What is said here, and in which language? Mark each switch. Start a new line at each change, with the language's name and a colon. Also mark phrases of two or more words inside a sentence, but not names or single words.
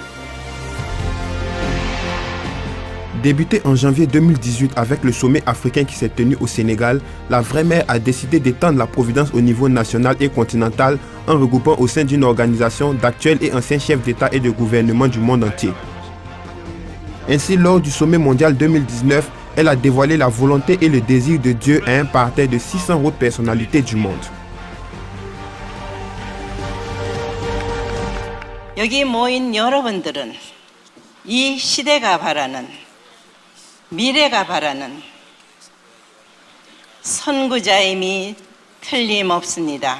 French: Débuté en janvier 2018 avec le sommet africain qui s'est tenu au Sénégal, la vraie mère a décidé d'étendre la providence au niveau national et continental en regroupant au sein d'une organisation d'actuels et anciens chefs d'État et de gouvernement du monde entier. Ainsi, lors du sommet mondial 2019, elle a dévoilé la volonté et le désir de Dieu à un parterre de 600 hautes personnalités du monde.
Korean: 여기 모인 여러분들은 이 시대가 바라는 미래가 바라는 선구자임이 틀림없습니다.